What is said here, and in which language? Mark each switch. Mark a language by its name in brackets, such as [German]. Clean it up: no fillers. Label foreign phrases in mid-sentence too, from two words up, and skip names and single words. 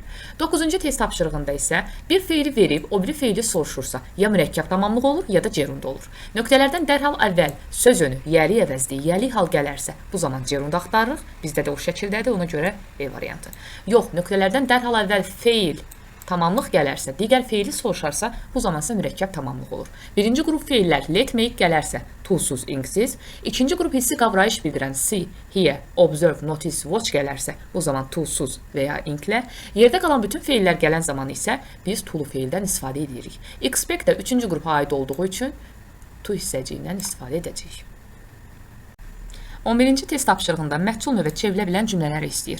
[Azerbaijani] 9-cu test tapşırığında isə bir feili verib, o biri feili soruşursa, ya mürəkkəb tamamlıq olur, ya da cerunda olur. Nöqtələrdən dərhal əvvəl söz önü yəli əvəzli, yəli hal gələrsə, bu zaman cerunda axtarırıq. Bizdə də o şəkildədir, ona görə B variantı. Yox, nöqtələrdən dərhal əvvəl feil tamamlıq gələrsə, digər feili soruşarsa, bu zaman isə mürəkkəb tamamlıq olur. Birinci qrup feillər [English] let, make [Azerbaijani] gələrsə, to'suz, inksiz. İkinci qrup hissi qavrayış bildirən [English] see, hear, observe, notice, watch [Azerbaijani] gələrsə, bu zaman to'suz və ya inklə. Yerdə qalan bütün feillər gələn zaman isə biz to-lu feildən istifadə edirik. Expect də üçüncü qrupa aid olduğu üçün to hissəciyindən istifadə edəcəyik. 11-ci test tapşırığında məhsul növə çevrilə bilən cümlələri istəyir.